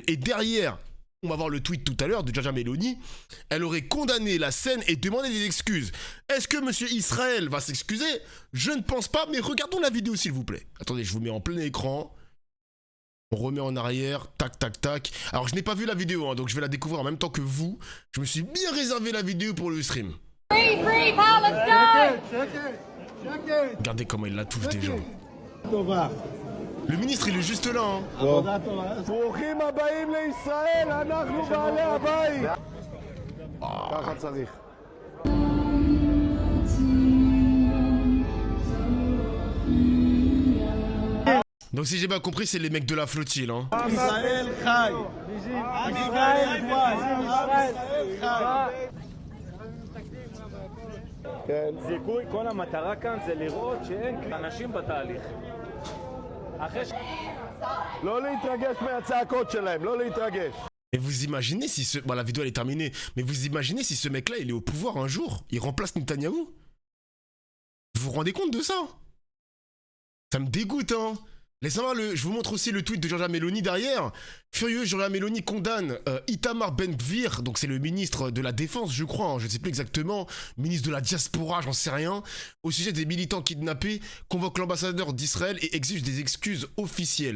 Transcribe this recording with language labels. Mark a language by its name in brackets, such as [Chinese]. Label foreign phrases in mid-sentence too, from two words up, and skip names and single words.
[French] Et derrière, on va voir le tweet tout à l'heure de Giorgia Meloni, elle aurait condamné la scène et demandé des excuses. Est-ce que monsieur Israël va s'excuser? Je ne pense pas, mais regardons la vidéo s'il vous plaît. Attendez, je vous mets en plein écran. On remet en arrière, tac, tac, tac. Alors, je n'ai pas vu la vidéo, hein, donc je vais la découvrir en même temps que vous. Je me suis bien réservé la vidéo pour le stream. [English] Free, free Palestine! [French] Regardez comment il la touche déjà. Le ministre, il est juste là. Hein. Donc si j'ai bien compris, c'est les mecs de la flottille. Hein. [Hebrew] זיכוי, כל המטרה כאן זה לראות שאין אנשים בתהליך. לא להתרגש מהצעקות שלהם, לא להתרגש. [French] Mais vous imaginez si ce... Bon, la vidéo elle est terminée. Mais vous imaginez si ce mec-là, il est au pouvoir un jour, il remplace Netanyahou? Vous vous rendez compte de ça? Ça me dégoûte, hein. Laissez-moi je vous montre aussi le tweet de Giorgia Meloni derrière. Furieux, Giorgia Meloni condamne Itamar Ben-Gvir, donc c'est le ministre de la Défense, je crois, hein, je ne sais plus exactement, ministre de la Diaspora, j'en sais rien, au sujet des militants kidnappés, convoque l'ambassadeur d'Israël et exige des excuses officielles.